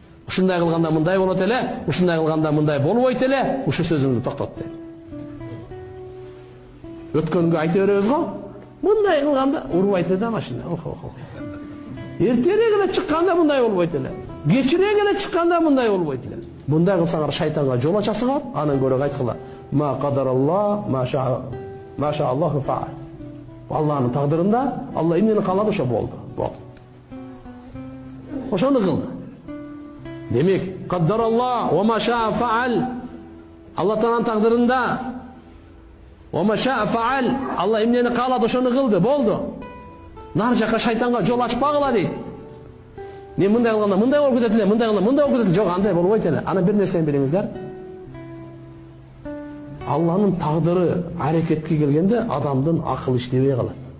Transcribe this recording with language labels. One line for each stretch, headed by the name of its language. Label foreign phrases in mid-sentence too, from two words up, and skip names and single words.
Kyrgyz: Ушундай кылганда мындай болот эле, ушундай кылганда мындай болбойт эле, ушу сөзүңдү токтот дейт. Өткөнгө айта беребиз го. Мындай кылганда урбайт эле да машина. Эртерээк эле чыкканда мындай болбойт эле. Кечирээк эле чыкканда мындай болбойт эле. Мындай кылсаңар шайтанга жол ачасыңар, анан көрө айткыла.
Arabic: ما قدر الله، ما شاء الله فعل.
Kyrgyz: Аллахтын тагдырында Алла эмнени каалады ошо болду. Ошону кылды. Демек,
Arabic: قدر الله وما شاء فعل.
Kyrgyz: Аллахтын тагдырында
Arabic: وما شاء فعل.
Kyrgyz: Алла эмнени каалады ошону кылды, болду. Нар жака шайтанга жол ачпагыла дейт. Мен мындай кылганда мындай болуп кетет эле, мындай кылганда мындай болуп кетет эле. Жок, андай болбойт эле. Ана бир нерсени билиңиздер. Алланын тагдыры аракетке келгенде адамдын акылы иштебей калат.